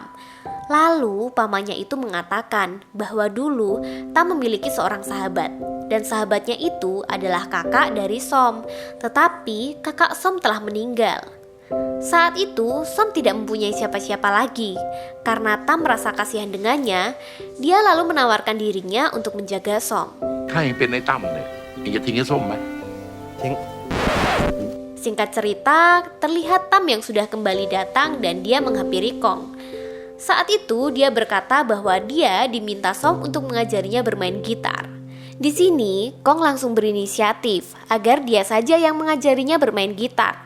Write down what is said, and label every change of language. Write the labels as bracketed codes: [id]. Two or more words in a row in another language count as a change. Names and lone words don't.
[id] Lalu pamannya itu mengatakan bahwa dulu Tam memiliki seorang sahabat. dan sahabatnya itu adalah kakak dari Som, tetapi kakak Som telah meninggal. Saat itu, Som tidak mempunyai siapa-siapa lagi. Karena Tam merasa kasihan dengannya, dia lalu menawarkan dirinya untuk menjaga Som. [th] ถ้าเองเป็นไอ้ตั้มเนี่ยเองจะทิ้งไอ้ส้มไหม ทิ้ง [id] Singkat cerita, terlihat Tam yang sudah kembali datang dan dia menghampiri Kong. Saat itu, dia berkata bahwa dia diminta Som untuk mengajarinya bermain gitar. Di sini, Kong langsung berinisiatif agar dia saja yang mengajarinya bermain gitar.